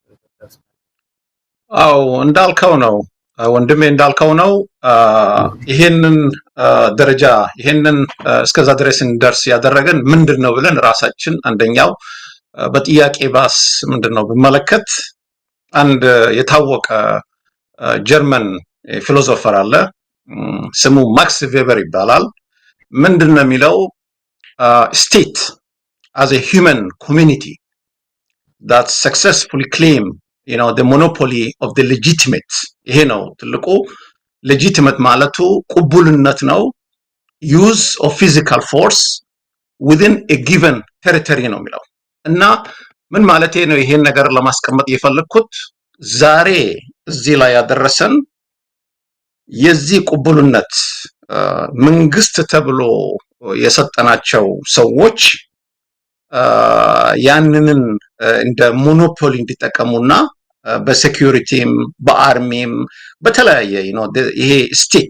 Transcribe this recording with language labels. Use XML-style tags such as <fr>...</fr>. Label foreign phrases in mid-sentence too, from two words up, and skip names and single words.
<am>አው እንዳልከው ነው ወንድሜ እንዳልከው ነው ይሄንን ደረጃ ይሄንን እስከዛ ድረስ እንደርስ ያደረገን ምንድነው ብለን ራሳችን አንደኛው በጥያቄ ባስ ምንድነው በመለከት አንድ የታወቀ ጀርመን ፊሎሶፈር አለ ስሙ ማክስ ቬበር ይባላል ምንድነው የሚለው</am> <en>state as a human community that successfully claim the monopoly of the legitimate</en> <am>ይሄ ነው ትልቁ legitimate ማለቱ ቁቡልነት ነው</am> <en>use of physical force within a given territory</en> <am>ነው የሚለው እና ምን ማለት ነው ይሄን ነገር ለማስቀመጥ የፈለኩት ዛሬ እዚህ ላይ ያደረሰን የዚህ ቁቡልነት መንግስት ተብሎ የሰጠናቸው ሰዎች ያንንን እንደ ሞኖፖሊ እንዲጠቀሙና በሴኩሪቲም በአርሚም በተለያየ ይሄ ስቴት</am>